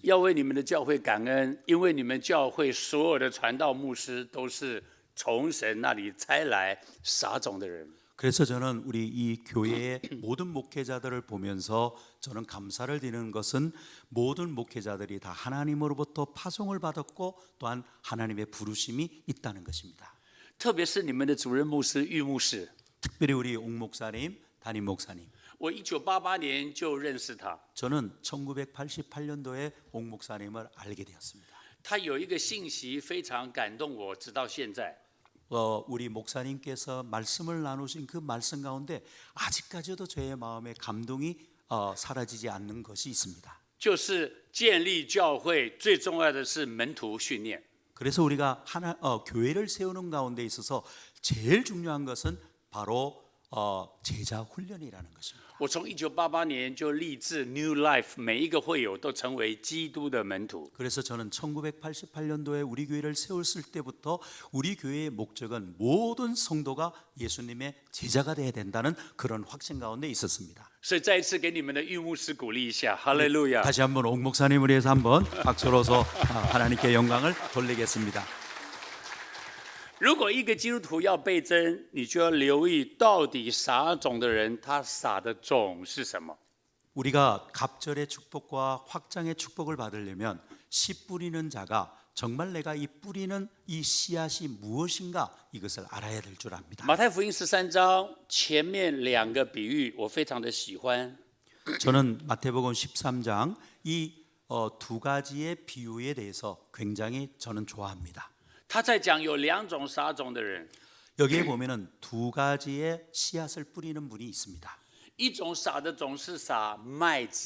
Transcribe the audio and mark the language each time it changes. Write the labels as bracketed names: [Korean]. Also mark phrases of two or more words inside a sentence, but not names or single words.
[Chinese] 要为你们的教会感恩，因为你们教会所有的传道牧师都是从神那里差来撒种的人。 [Korean] 그래서 저는 우리 이 교회의 모든 목회자들을 보면서 저는 감사를 드리는 것은 모든 목회자들이 다 하나님으로부터 파송을 받았고 또한 하나님의 부르심이 있다는 것입니다. [Chinese] 特别是你们的主任牧师玉牧师， [Korean] 특별히 우리 옥 목사님, 담임 목사님. [Chinese] 我1988年就认识他。 [Korean] 저는 1988년도에 옥 목사님을 알게 되었습니다. [Chinese] 他有一个信息非常感动我，直到现在。 [Korean] 우리 목사님께서 말씀을 나누신 그 말씀 가운데 아직까지도 저의 마음에 감동이 사라지지 않는 것이 있습니다. [Chinese] 就是建立教会最重要的是门徒训练。 [Korean] 그래서 우리가 교회를 세우는 가운데 있어서 제일 중요한 것은 바로 제자 훈련이라는 것입니다. [Chinese] 我从1988年就立志 New Life，每一个会友都成为基督的门徒。 [Korean] 그래서 저는 1988년도에 우리 교회를 세웠을 때부터 우리 교회의 목적은 모든 성도가 예수님의 제자가 되어야 된다는 그런 확신 가운데 있었습니다. [Chinese] 所以再一次给你们的玉牧师鼓励一下，哈利路亚！ [Korean] 다시 한번 옥 목사님을 위해서 한번 박수로서 하나님께 영광을 돌리겠습니다. [Chinese] 如果一个基督徒要倍增，你就要留意到底撒种的人他撒的种是什么。 [Korean] 우리가 갑절의 축복과 확장의 축복을 받으려면 씨 뿌리는 자가 정말 내가 이 뿌리는 이 씨앗이 무엇인가 이것을 알아야 될 줄 압니다. [Chinese] 马太福音13章前面2个比喻我非常的喜欢。 [Korean] 저는 마태복음 13장 이 두 가지의 비유에 대해서 굉장히 저는 좋아합니다. [Chinese] 他在讲有2种撒种的人， [Korean] 여기에 보면은 두 가지의 씨앗을 뿌리는 분이 있습니다. [Chinese] 一种撒的种是撒麦子，